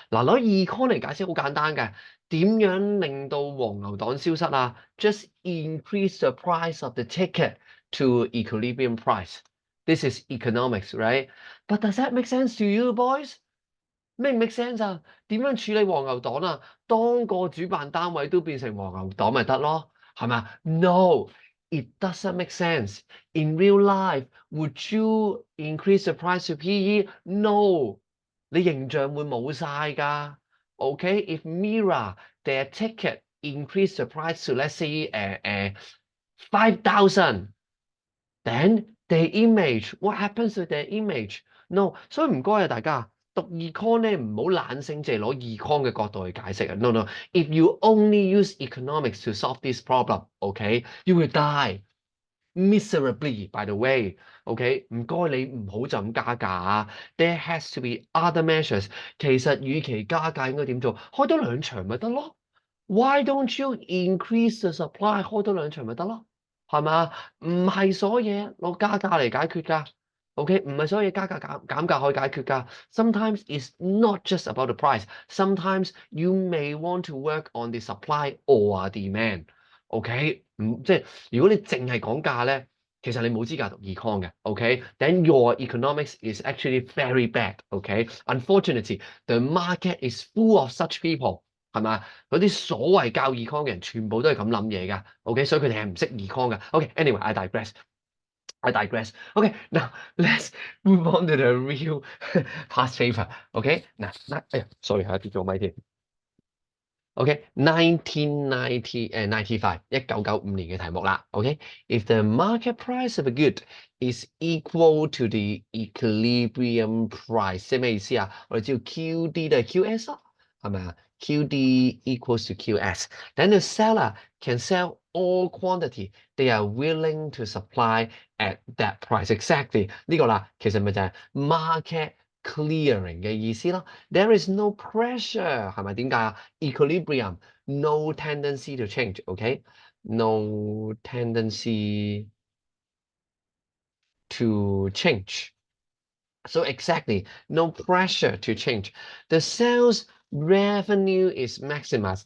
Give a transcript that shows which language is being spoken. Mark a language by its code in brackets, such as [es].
[yue] 嗱，攞 econ 嚟解釋好簡單嘅，點樣令到黃牛黨消失啊？ [en] Just increase the price of the ticket to equilibrium price. This is economics, right? But does that make sense to you, boys? [yue] 咩唔 make sense 啊？點樣處理黃牛黨啊？當個主辦單位都變成黃牛黨咪得咯？係咪啊？ [en] No, it doesn't make sense. In real life, would you increase the price to PE? [yue] No，你形象會冇晒㗎。 [en] Okay, if Mira their ticket increase the price to let's say 5,000, then their image, what happens to their image? [yue] No，所以唔該啊大家。讀 econ 咧唔好懶性淨係攞 econ 嘅角度去解釋啊 [en] ！No no， if you only use economics to solve this problem, okay, you will die miserably. By the way, okay， [yue] 唔該你唔好就咁加價啊 [en] ！There has to be other measures。 [yue] 其實與其加價應該點做？開多兩場咪得咯。 [en] Why don't you increase the supply？ [yue] 開多兩場咪得咯，係嘛？唔係所有嘢攞加價嚟解決㗎。OK， 唔係所有嘢加價減價可以解決㗎。 [en] Sometimes it's not just about the price. Sometimes you may want to work on the supply or demand. [yue] OK， 即係如果你淨係講價咧，其實你冇資格讀 econ 嘅。 [en] OK，then your economics is actually very bad。 OK，unfortunately the market is full of such people。 [yue] 係咪？嗰啲所謂教 econ 嘅人，全部都係咁諗嘢㗎。OK，所以佢哋係唔識 econ 㗎。 [en] OK，anyway，I digress。 I digress. Okay, now let's move on to the real past paper. [yue] Okay，嗱，哎呀，sorry 嚇，跌咗咪添。 OK，1995 1995年嘅題目啦。 [en] OK，if the market price of a good is equal to the equilibrium price， [yue] 即係咩意思啊？我哋知道 QD 都係 QS 咯，係咪啊？ [en] QD equals to QS，then the seller can sell all quantity they are willing to supply at that price. Exactly 呢個啦，其實咪就係 market clearing 嘅意思咯。 There is no pressure， [yue] 係咪？ 點解啊？ [en] Equilibrium, no tendency to change. Okay, no tendency to change. So exactly, no pressure to change. The sales revenue is maximized.